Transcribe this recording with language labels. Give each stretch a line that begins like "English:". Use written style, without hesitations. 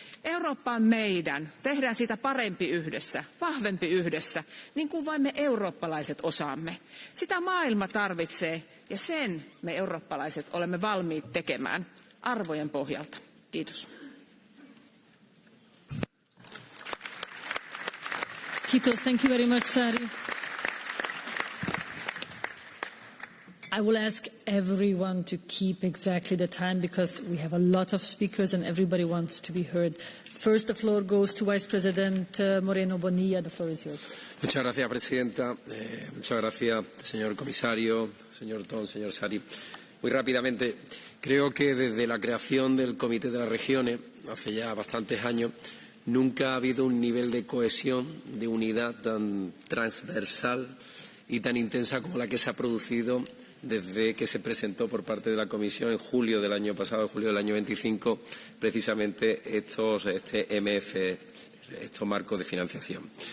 Finnish: Eurooppa on meidän, tehdään sitä parempi yhdessä, vahvempi yhdessä, niin kuin vain me eurooppalaiset osaamme. Sitä maailma tarvitsee ja sen me eurooppalaiset olemme valmiit tekemään arvojen pohjalta. Kiitos. Kiitos.
English: Thank you very much, Sari. I will ask everyone to keep exactly the time because we have a lot of speakers and everybody wants to be heard. First, the floor goes to Vice President Moreno Bonilla. The floor is yours.
Spanish: Muchas gracias, Presidenta. Muchas gracias, señor Comisario, señor TÖNS, señor Sari. Muy rápidamente, creo que desde la creación del Comité de las Regiones, hace ya bastantes años, nunca ha habido un nivel de cohesión, de unidad tan transversal y tan intensa como la que se ha producido desde que se presentó por parte de la Comisión en julio del año pasado, en julio del año 25, precisamente este MFF, estos marcos de financiación.